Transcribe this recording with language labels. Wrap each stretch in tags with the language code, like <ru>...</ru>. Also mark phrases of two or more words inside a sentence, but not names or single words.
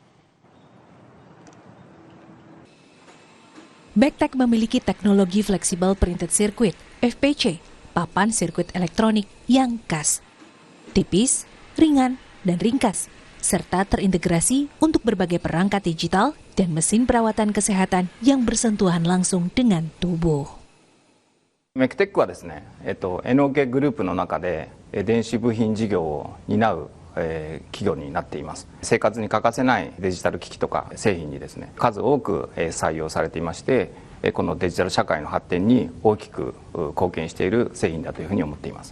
<id>Backtech memiliki teknologi</id> <en>Flexible Printed Circuit,</en> <id>FPC, papan sirkuit elektronik yang khas, tipis, ringan, dan ringkas, serta terintegrasi untuk berbagai perangkat digital dan mesin perawatan kesehatan yang bersentuhan langsung dengan tubuh.</id> <ja>MECTEC はですね、NOK グループの中で電子部品事業を担う企業になっています。生活に欠かせないデジタル機器とか製品にですね、数多く採用されていまして、このデジタル社会の発展に大きく貢献している製品だというふうに思っています。</ja>